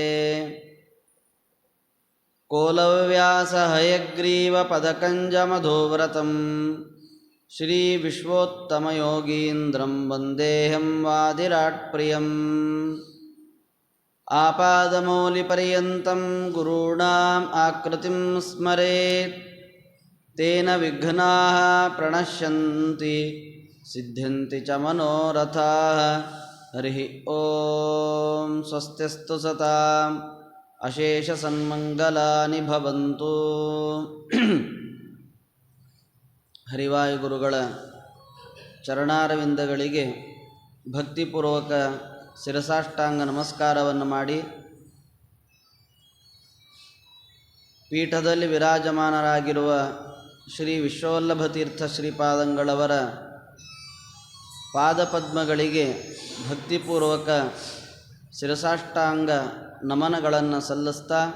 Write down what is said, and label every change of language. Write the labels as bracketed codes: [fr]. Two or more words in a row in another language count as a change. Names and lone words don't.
[sa] ಕೋಲವ್ಯಾಸ ಹಯಗ್ರೀವ ಪದಕಂಜಮಧೋವ್ರತಂ ಶ್ರೀ ವಿಶ್ವೋತ್ತಮಯೋಗೀಂದ್ರಂ ವಂದೇಹಂ ವಾದಿರಾಟ್ಪ್ರಿಯಂ. ಆಪಾದಮೌಲಿಪರ್ಯಂతం ಗುರುಣಾಂ ಆಕೃತಿಂ ಸ್ಮರೇತ್ ತೇನ ವಿಘ್ನಾಃ ಪ್ರಣಶ್ಯಂತಿ ಸಿದ್ಧ್ಯಂತಿ ಚ ಮನೋರಥಾಃ. ಹರಿ ಓಂ. ಸ್ವಸ್ತಿಸ್ತು ಸತಾಂ ಅಶೇಷ ಸನ್ಮಂಗಲಾನಿ ಭವಂತು. [kn] ಹರಿವಾಯುಗುರುಗಳ ಚರಣಾರವಿಂದಗಳಿಗೆ ಭಕ್ತಿಪೂರ್ವಕ ಶಿರಸಾಷ್ಟಾಂಗ ನಮಸ್ಕಾರವನ್ನು ಮಾಡಿ, ಪೀಠದಲ್ಲಿ ವಿರಾಜಮಾನರಾಗಿರುವ ಶ್ರೀ ವಿಶ್ವವಲ್ಲಭತೀರ್ಥ ಶ್ರೀಪಾದಂಗಳವರ ಪಾದಪದ್ಮಗಳಿಗೆ ಭಕ್ತಿಪೂರ್ವಕ ಶಿರಸಾಷ್ಟಾಂಗ ನಮನಗಳನ್ನು ಸಲ್ಲಿಸ್ತಾ,